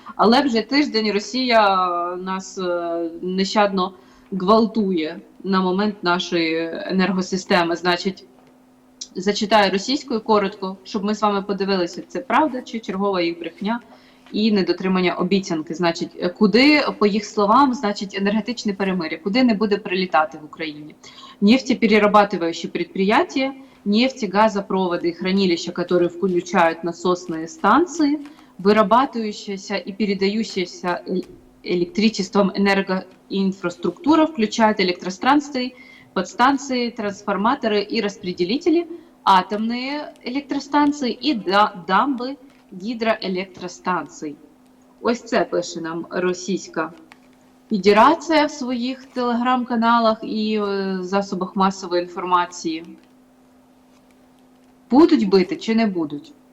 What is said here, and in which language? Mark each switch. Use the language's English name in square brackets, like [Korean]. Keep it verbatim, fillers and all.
[Ukrainian] Але вже тиждень Росія е, нас е, нещадно гвалтує на момент нашої енергосистеми. Значить, зачитаю російською коротко, щоб ми з вами подивилися, це правда чи чергова їх брехня і недотримання обіцянки. Значить, е, куди, по їх словам, значить, енергетичне перемир'я, куди не буде прилітати в Україні. [Russian] Нефтеперерабатывающие предприятия, нефти, газопроводы и хранилища, которые включают насосные станции, вырабатывающаяся и передающаяся эль- электричеством энергоинфраструктура включает электростанции, подстанции, трансформаторы и распределители, атомные электростанции и да- дамбы гидроэлектростанций. [Ukrainian] Ось це пише нам російська федерація в своїх телеграм-каналах і е, засобах масової інформації. Будуть бити чи не будуть?